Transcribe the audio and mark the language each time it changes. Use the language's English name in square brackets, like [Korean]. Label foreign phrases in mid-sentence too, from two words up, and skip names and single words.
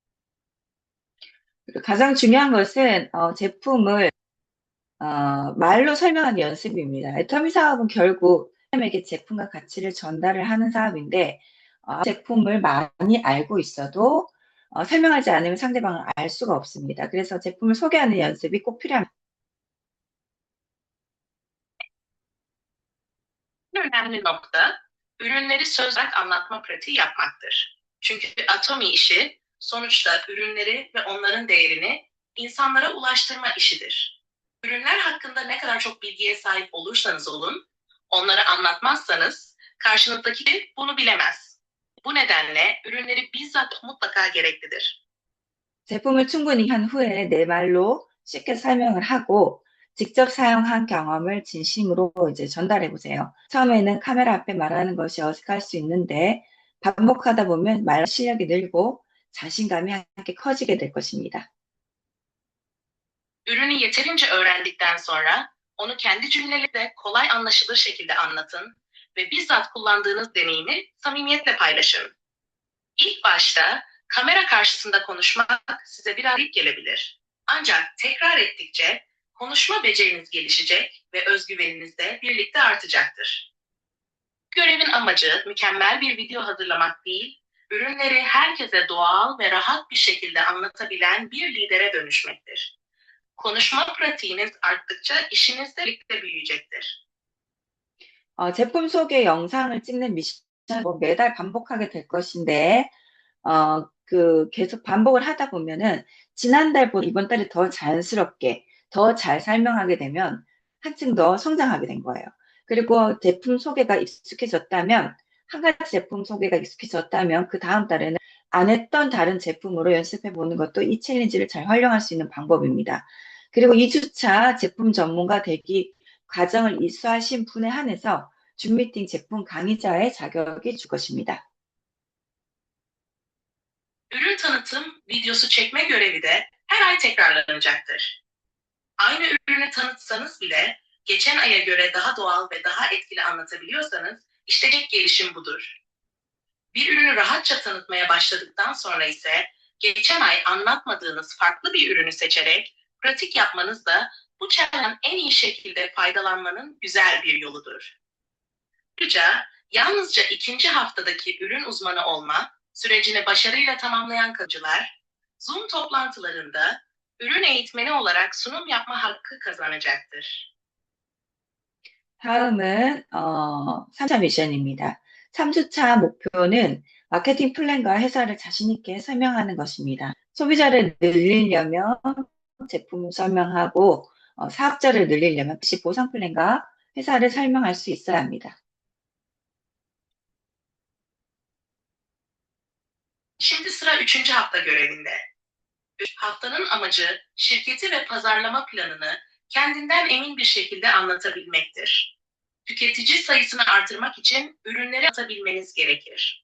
[Korean] 가장 중요한 것은 제품을 말로 설명하는 연습입니다. 애터미 사업은 결국 사람에게 제품과 가치를 전달을 하는 사업인데 제품을 많이 알고 있어도 설명하지 않으면 상대방을 알 수가 없습니다. 그래서 제품을 소개하는 연습이 꼭 필요합니다. [Turkish] En önemli nokta ürünleri söz olarak anlatma pratiği yapmaktır. Çünkü Atomi işi sonuçta ürünleri ve onların değerini insanlara ulaştırma işidir. Ürünler hakkında ne kadar çok bilgiye sahip olursanız olun, onları anlatmazsanız karşınızdaki bunu bilemez. Bu nedenle ürünleri bizzat mutlaka gereklidir. [Korean] 제품을 충분히 한 후에 내 말로 쉽게 설명을 하고 직접 사용한 경험을 진심으로 이제 전달해 보세요. 처음에는 카메라 앞에 말하는 것이 어색할 수 있는데 반복하다 보면 말 실력이 늘고 자신감이 함께 커지게 될 것입니다. [Turkish] Ürünü yeterince öğrendikten sonra onu kendi cümlelerinizde kolay anlaşılır şekilde anlatın ve bizzat kullandığınız deneyimi samimiyetle paylaşın. İlk başta kamera karşısında konuşmak size biraz garip gelebilir. Ancak tekrar ettikçe konuşma beceriniz gelişecek ve özgüveniniz de birlikte artacaktır. Görevin amacı mükemmel bir video hazırlamak değil, ürünleri herkese doğal ve rahat bir şekilde anlatabilen bir lidere dönüşmektir. Konuşma pratiğiniz arttıkça işiniz de birlikte büyüyecektir. [Korean] 제품 소개 영상을 찍는 미션을 매달 반복하게 될 것인데 계속 반복을 하다 보면은 지난달보다 이번 달에 더 자연스럽게 더 잘 설명하게 되면 한층 더 성장하게 된 거예요. 그리고 제품 소개가 익숙해졌다면 한 가지 제품 소개가 익숙해졌다면 그 다음 달에는 안 했던 다른 제품으로 연습해 보는 것도 이 챌린지를 잘 활용할 수 있는 방법입니다. 그리고 2주차 제품 전문가 되기 과정을 이수하신 분에 한해서 줌미팅 제품 강의자의 자격이 줄 것입니다. [Turkish] Ürün tanıtım videosu çekme görevi de her ay tekrarlanacaktır. Aynı ürünü tanıtsanız bile geçen aya göre daha doğal ve daha etkili anlatabiliyorsanız işte gelişim budur. Bir ürünü rahatça tanıtmaya başladıktan sonra ise geçen ay anlatmadığınız farklı bir ürünü seçerek pratik yapmanız da bu challenge'dan en iyi şekilde faydalanmanın güzel bir yoludur. Ayrıca yalnızca ikinci haftadaki ürün uzmanı olma sürecini başarıyla tamamlayan kalıcılar, Zoom toplantılarında ürün eğitmeni olarak sunum yapma hakkı kazanacaktır. [Korean] 다음은 3차 미션입니다. 3주차 목표는 마케팅 플랜과 회사를 자신 있게 설명하는 것입니다. 소비자를 늘리려면 제품 설명하고 사업자를 늘리려면 역시 보상 플랜과 회사를 설명할 수 있어야 합니다. [Turkish] Şimdi sıra 3. hafta görevinde. Haftanın amacı şirketi ve pazarlama planını kendinden emin bir şekilde anlatabilmektir. Tüketici sayısını artırmak için ürünleri atabilmeniz gerekir.